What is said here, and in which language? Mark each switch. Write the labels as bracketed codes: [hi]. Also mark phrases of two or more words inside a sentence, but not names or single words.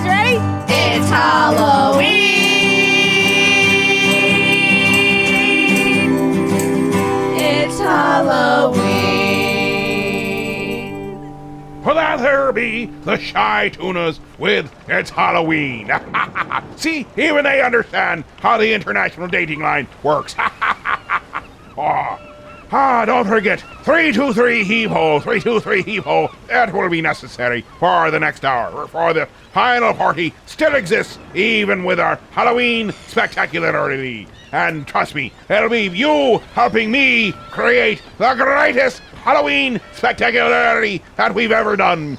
[en] Ready? It's Halloween. It's Halloween. For that there be the Shy Tunas with It's Halloween. See, even they understand how the international dating line works. Don't forget, 323 heave-ho, 323 heave-ho. That will be necessary for the next hour, for the final party still exists, even with our Halloween Spectacularity. And trust me, it'll be you helping me create the greatest Halloween Spectacularity that we've ever done.